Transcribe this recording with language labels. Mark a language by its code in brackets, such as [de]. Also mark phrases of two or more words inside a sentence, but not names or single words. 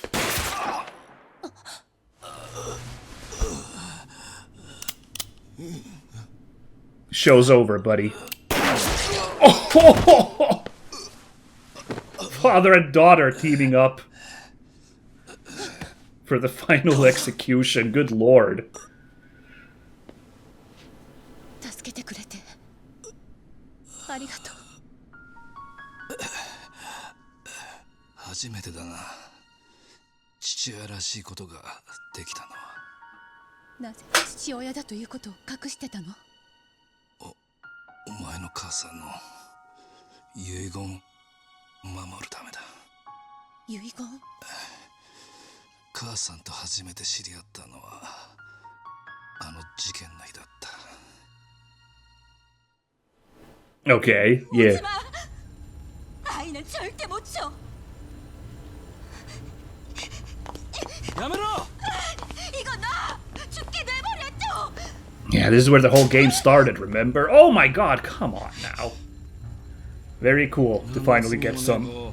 [en] Show's over, buddy. Oh! Father and daughter teaming up for the final execution. Good lord. [ja] 助けてくれてありがとう。初めてだな。父親らしいことができたのは。なぜ父親だということを隠してたの？お前の母さんの遺言守るためだ。遺言？母さんと初めて知り合ったのはあの事件の日だった。 [en] Okay, yeah. [ko] 아이는 절대 못 줘. [ja] やめろ! [ko] 이거 나 죽게 내버렸죠. [en] Yeah, this is where the whole game started, remember? Oh my god, come on now. Very cool to finally get some...